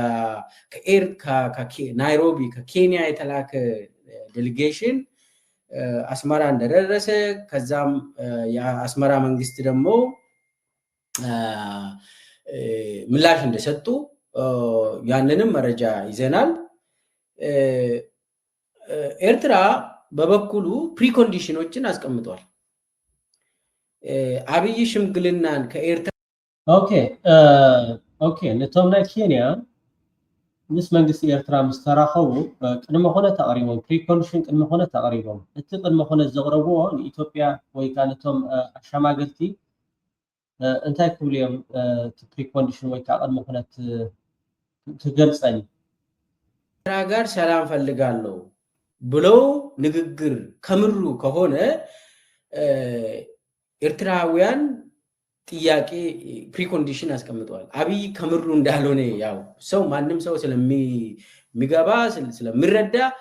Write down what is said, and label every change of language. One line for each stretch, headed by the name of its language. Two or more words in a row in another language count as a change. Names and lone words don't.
Amharic: ናይሮቢ ከኬንያ የተላከ ዴሊጌሽን አስመራ እንደደረሰ ከዛም የአስመራ መንግስት ደግሞ ምላሽ እንደሰጡ ያንንም መረጃ ይዘናል። ኤርትራ በበኩሉ ፕሪኮንዲሽኖችን አስቀምጧል። አብይ ሽምግልናን ከኤርትራ
Tigrinya: ኦኬ ነቶም ናይ ኬንያ ምስ መንግስቲ ኤርትራ ምስ ተራኸቡ ቅድመ ኮነ ተቐሪቦም ፕሪኮንዲሽን ቅድመ ኮነ ተቐሪቦም እቲ ቅድመ ኮነ ዘቕረብዎ ንኢትዮጵያ ወይ ከዓ ነቶም አሸማገልቲ እንታይ ክብሉ እዮም እቲ ፕሪኮንዲሽን ወይ ከዓ ቅድመ ኮነ ትገልጸኒ
Amharic: ኤርትራ ጋር ሰላም ፈልጋለሁ ብለው ንግግር ከምሩ ከሆነ ኤርትራውያን ጥያቄ ፕሪኮንዲሽን አስቀምጠዋል። አብይ ከምሩ እንዳልሆነ ያው ሰው ማንም ሰው ስለሚገባ ስለሚረዳ